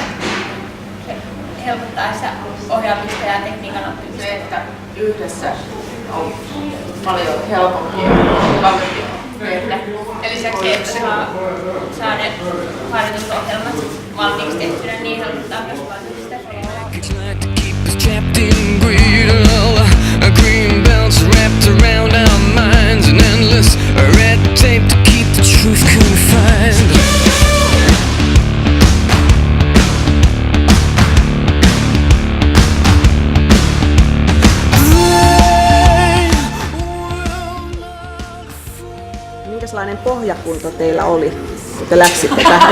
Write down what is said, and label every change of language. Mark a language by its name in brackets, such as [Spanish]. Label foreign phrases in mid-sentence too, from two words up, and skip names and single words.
[Finnish] Se helpottaa sitä ohjaamista ja tekniikan oppimista. Se, että yhdessä on paljon helpompi ja mukavampi tehdä. Ja lisäksi, että saa ne harjoitusohjelmat valmiiksi tehtynä, niin helpottaa myös paljon sitä. [English] Green belts wrapped around our minds, an endless red tape to keep the truth confined. [Finnish] Minkälainen pohjakunto teillä oli, kun te läksitte tähän?